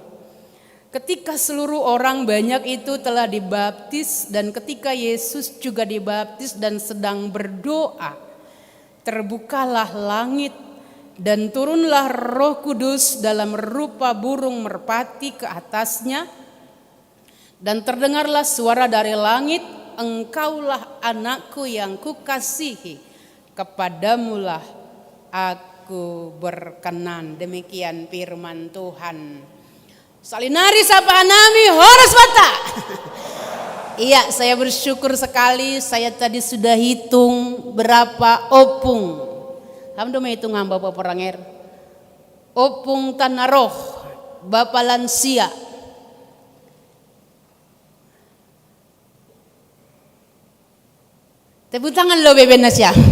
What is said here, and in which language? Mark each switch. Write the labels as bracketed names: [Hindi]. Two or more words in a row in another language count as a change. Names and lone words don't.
[Indonesian] Ketika seluruh orang banyak itu telah dibaptis dan ketika Yesus juga dibaptis dan sedang berdoa, terbukalah langit dan turunlah Roh Kudus dalam rupa burung merpati ke atasnya. Dan terdengarlah suara dari langit, "Engkaulah anakku yang kukasihi, kepadamulah aku berkenan." Demikian firman Tuhan. [Batak Simalungun] Salinari sapa nami horas bata. [Indonesian] Iya, saya bersyukur sekali. Saya tadi sudah hitung berapa opung. Kamu udah menghitung Bapak Poranger? Opung tanah roh, Bapak lansia. Tepuk tangan lo Bebe Nasya.